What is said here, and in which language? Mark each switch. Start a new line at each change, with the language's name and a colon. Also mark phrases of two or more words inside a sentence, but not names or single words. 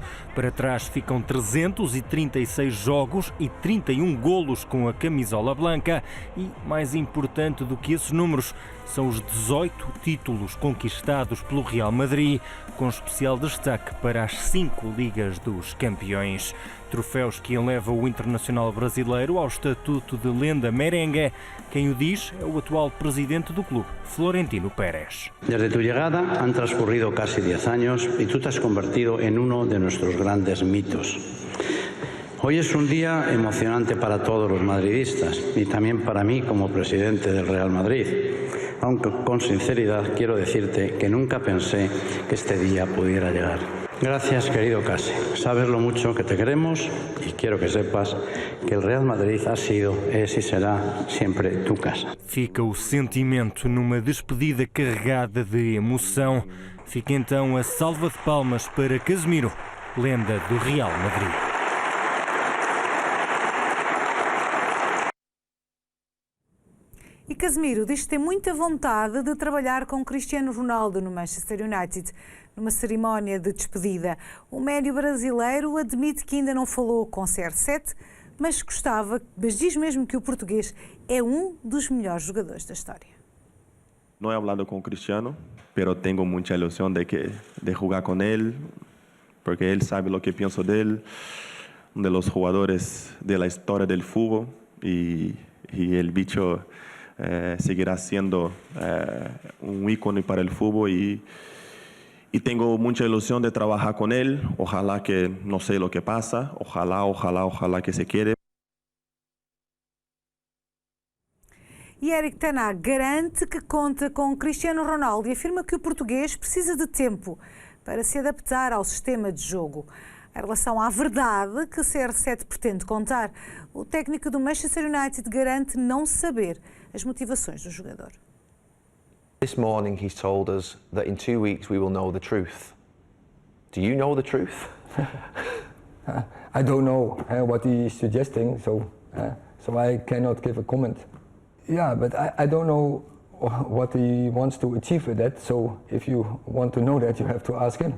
Portuguese: Para trás ficam 336 jogos e 31 golos com a camisola branca e, mais importante do que esses números, são os 18 títulos conquistados pelo Real Madrid, com especial destaque para as 5 Ligas dos Campeões. Troféus que eleva o internacional brasileiro ao estatuto de lenda merengue. Quem o diz é o atual presidente do clube, Florentino Pérez.
Spanish: Desde tu llegada han transcurrido casi 10 años y tú te has convertido en uno de nuestros grandes mitos. Hoy es un día emocionante para todos los madridistas y también para mí como presidente del Real Madrid. Aunque con sinceridad quiero decirte que nunca pensé que este día pudiera llegar. Gracias, querido Case. Sabes lo mucho que te queremos y quiero que sepas que el Real Madrid ha sido, es y será siempre tu casa.
Portuguese: Fica o sentimento numa despedida carregada de emoção. Fica então a salva de palmas para Casemiro, lenda do Real Madrid. E Casemiro diz que tem muita vontade de trabalhar com Cristiano Ronaldo no Manchester United, numa cerimónia de despedida. O médio brasileiro admite que ainda não falou com CR7, mas diz mesmo que o português é um dos melhores jogadores da história.
Spanish: No he hablado con Cristiano, pero tengo mucha ilusión de jugar con él, porque él sabe lo que pienso de él, de los jugadores de la historia del fútbol, y el bicho seguirá siendo un ícono para el fútbol y tengo mucha ilusión de trabajar con él. Ojalá que no sé lo que pasa, ojalá que se quede.
Portuguese: E Erik ten Hag garante que conta com Cristiano Ronaldo e afirma que o português precisa de tempo para se adaptar ao sistema de jogo. Em relação à verdade que CR7 pretende contar, o técnico do Manchester United garante não saber as motivações do jogador.
English: This morning he's told us that in 2 weeks we will know the truth. Do you know the truth? I don't know what he is suggesting, so I cannot give a comment. Yeah, but I don't know what he wants to achieve with that, so if you want to know that, you have to ask him.